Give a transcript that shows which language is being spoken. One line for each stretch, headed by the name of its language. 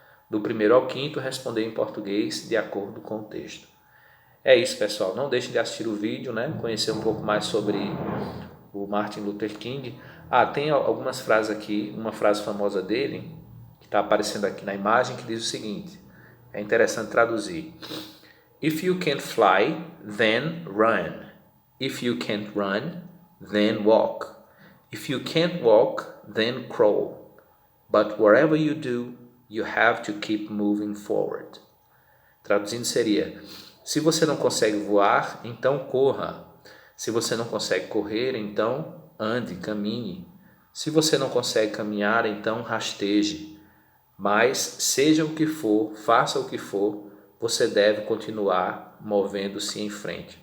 Portuguese: Do primeiro ao quinto, responder em português de acordo com o texto. É isso, pessoal. Não deixem de assistir o vídeo, né? Conhecer um pouco mais sobre o Martin Luther King. Tem algumas frases aqui, uma frase famosa dele, que está aparecendo aqui na imagem, que diz o seguinte, é interessante traduzir.
English: If you can't fly, then run. If you can't run, then walk. If you can't walk, then crawl. But wherever you do, you have to keep moving forward.
Portuguese: Traduzindo seria, se você não consegue voar, então corra. Se você não consegue correr, então ande, caminhe. Se você não consegue caminhar, então rasteje. Mas seja o que for, faça o que for, você deve continuar movendo-se em frente.